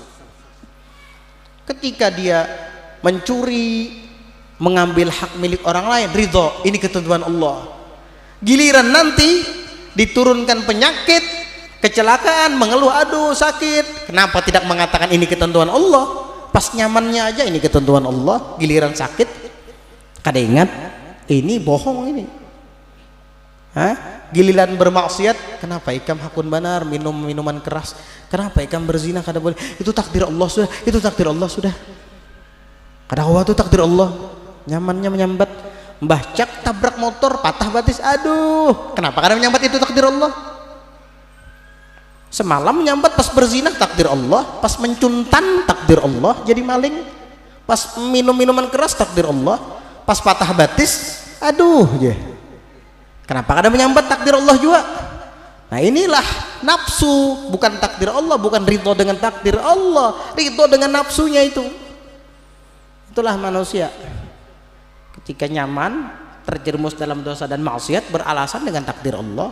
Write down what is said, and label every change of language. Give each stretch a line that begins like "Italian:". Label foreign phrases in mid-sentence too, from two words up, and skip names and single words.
Indonesian: Ketika dia mencuri, mengambil hak milik orang lain, ridho, ini ketentuan Allah. Giliran nanti diturunkan penyakit, kecelakaan, mengeluh, aduh sakit, kenapa tidak mengatakan ini ketentuan Allah?
Banjar: Pas nyamannya aja ini ketentuan Allah, giliran sakit kada ingat, ini bohong ini. Giliran bermaksiat, kenapa ikam hakun banar, minum minuman keras, kenapa ikam berzina kada boleh, itu takdir Allah sudah, itu takdir Allah sudah. Kada waktu takdir Allah, nyamannya menyambat, mbah cak tabrak motor patah batis, aduh kenapa kada menyambat, itu takdir Allah. Semalam menyambat pas berzina takdir Allah, pas mencuntan takdir Allah jadi maling, pas minum minuman keras takdir Allah, pas patah batis aduh ya. Kenapa kada menyambat takdir Allah juga?
Indonesian: Nah, inilah nafsu, bukan takdir Allah, bukan ridho dengan takdir Allah, ridho dengan nafsunya itu. Itulah manusia ketika nyaman terjerumus dalam dosa dan maksiat beralasan dengan takdir Allah.